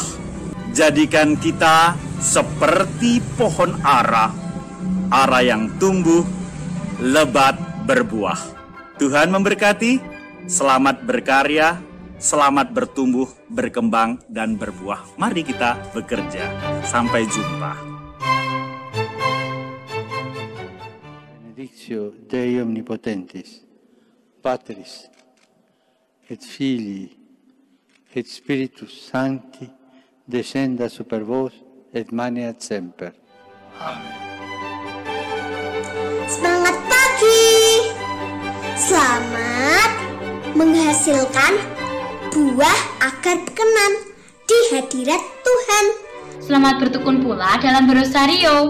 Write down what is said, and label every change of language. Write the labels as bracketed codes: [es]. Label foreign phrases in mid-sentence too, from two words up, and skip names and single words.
[id] Jadikan kita seperti pohon ara yang tumbuh, lebat berbuah. Tuhan memberkati, selamat berkarya, selamat bertumbuh, berkembang, dan berbuah. Mari kita bekerja. Sampai jumpa. [la] Benedictio Dei Omnipotentis, Patris, et Filii, et Spiritus Sancti, descenda super vos, et maneat semper. Amen. [id] Semangat pagi. Selamat menghasilkan buah agar berkenan di hadirat Tuhan. Selamat bertekun pula dalam berosario.